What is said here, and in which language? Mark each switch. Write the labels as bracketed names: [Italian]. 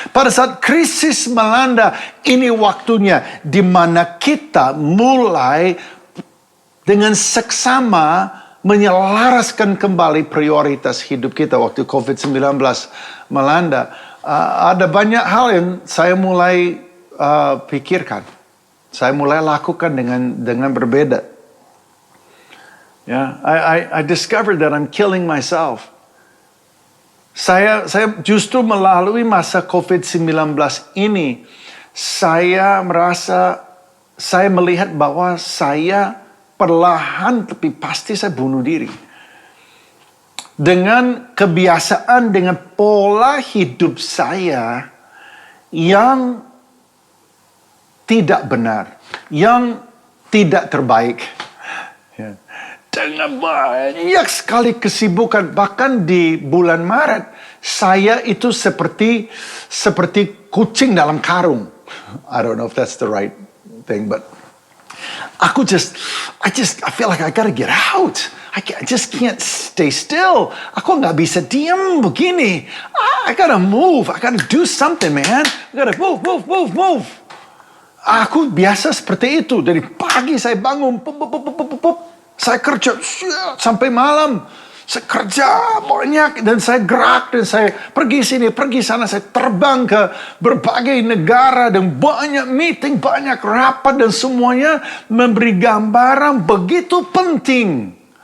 [Indonesian] Pada saat krisis melanda, ini waktunya di mana kita mulai dengan seksama menyelaraskan kembali prioritas hidup kita waktu COVID-19 melanda. Ada banyak hal yang saya mulai pikirkan. Saya mulai lakukan dengan berbeda. [English] Yeah, I discovered that I'm killing myself. [Indonesian] Saya justru melalui masa COVID-19 ini, saya merasa, saya melihat bahwa saya perlahan tapi pasti saya bunuh diri. Dengan kebiasaan, dengan pola hidup saya yang tidak benar, yang tidak terbaik. Yeah. Dengan banyak sekali kesibukan, bahkan di bulan Maret, saya itu seperti kucing dalam karung. [English] I don't know if that's the right thing, but I feel like I gotta get out. I just can't stay still. [Indonesian] Aku nggak bisa diam begini. [English] I gotta move. I gotta do something, man. I gotta move. [Indonesian] Aku biasa seperti itu. Dari pagi saya bangun, saya kerja sampai malam. Saya kerja banyak dan saya gerak dan saya pergi sini, pergi sana. Saya terbang ke berbagai negara dan banyak meeting, banyak rapat dan semuanya memberi gambaran begitu penting.